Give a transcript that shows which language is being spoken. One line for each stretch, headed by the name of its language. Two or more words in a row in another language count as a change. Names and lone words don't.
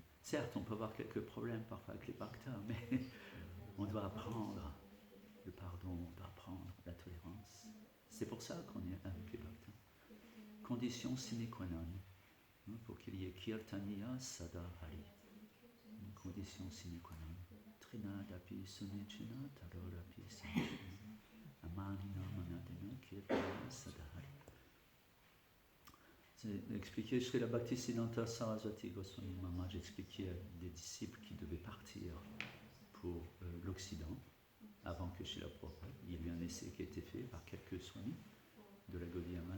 French: Certes, on peut avoir quelques problèmes parfois avec les Bhaktas, mais on doit apprendre le pardon, on doit apprendre la tolérance. C'est pour ça qu'on est avec les Bhaktas. Condition
Latin: sine qua non,
French: pour qu'il y ait
Sanskrit: कीर्तनीयः सदा हरिः.
French: Une condition
Latin: sine qua non.
Sanskrit: तृणादपि सुनीचेन तरोरपि सुनीचेन अमानिना मानदेन कीर्तनीयः सदा हरिः.
French: C'est expliqué, Srila Bhaktisiddhanta Sarasvati Goswami Maharaj expliquait à des disciples qui devaient partir pour l'Occident, avant que Srila Prabhupada, il y a eu un essai qui a été fait par quelques swamis de la Gaudiya Math.